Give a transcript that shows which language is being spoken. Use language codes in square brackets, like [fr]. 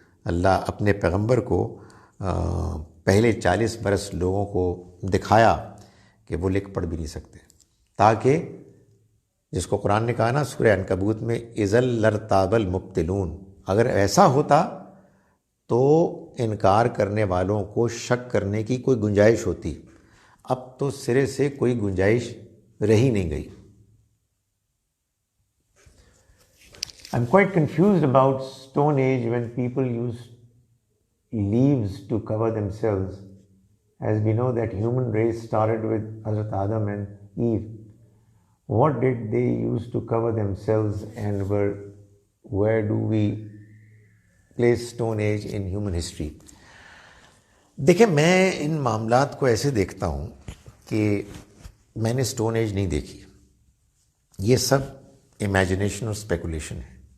[ur] اللہ اپنے پیغمبر کو پہلے 40 برس لوگوں کو دکھایا کہ وہ لکھ پڑھ بھی نہیں سکتے، تاکہ جس کو قرآن نے کہا نا سورہ عنکبوت میں [ar] اذا لارتاب المبطلون، [ur] اگر ایسا ہوتا تو انکار کرنے والوں کو شک کرنے کی کوئی گنجائش ہوتی، اب تو سرے سے کوئی گنجائش رہی نہیں گئی۔ [en] I'm quite confused about Stone Age when people used leaves to cover themselves, as we know that human race started with Hazrat Adam and Eve. What did they use to cover themselves, and where do we place Stone Age in human history? [ur] دیکھیں، میں ان معاملات کو ایسے دیکھتا ہوں کہ میں نے اسٹون ایج نہیں دیکھی، یہ سب امیجنیشن اور اسپیکولیشن ہے،